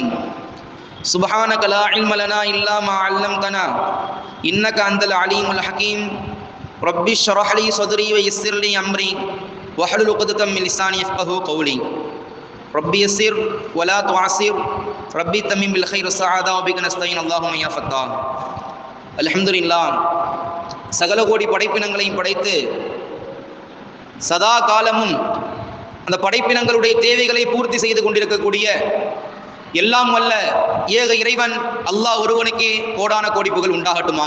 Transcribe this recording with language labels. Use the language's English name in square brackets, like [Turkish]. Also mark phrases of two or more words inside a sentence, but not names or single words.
[Arabic] سبحانك لا علم لنا إلا ما علمتنا إنك أنت العليم الحكيم. ربي اشرح لي صدري ويسر لي أمري واحلل عقدة من لساني يفقهوا قولي. ربي يسر ولا تعسر ربي تمم بالخير السعادة وبك نستعين اللهم يا فتاح. الحمد لله. [Tamil] சகல கோடி படைப்பினங்களையும் படைத்து சதா காலமும் அந்த படைப்பினங்களுடைய தேவைகளை பூர்த்தி செய்து கொண்டிருக்கக்கூடிய எல்லாம் வல்ல ஏக இறைவன் அல்லாஹ் ஒருவனுக்கே கோடான கோடி புகழ் உண்டாகட்டுமாக.